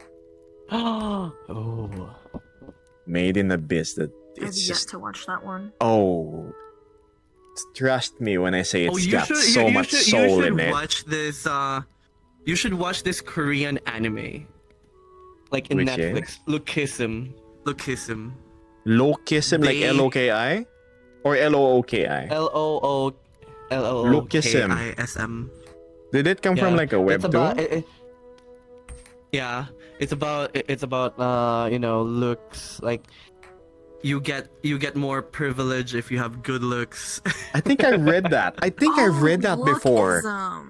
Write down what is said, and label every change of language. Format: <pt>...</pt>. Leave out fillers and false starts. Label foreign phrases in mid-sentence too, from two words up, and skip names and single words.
<en>Made in Abyss, the I've it's yet just to watch that one. oh, trust me when I say it's you got should, so you much should, soul you should in it. watch this. You should watch this Korean anime, like in Which Netflix. Lookism. Lookism. Lokism, like They- Loki or Looki? Lookism. Lookism. Did it come from like a It's about, webtoon? yeah, it's about you know, looks. Like you get more privilege if you have good looks. I think I read that. I think I've read that before. Lookism.</en>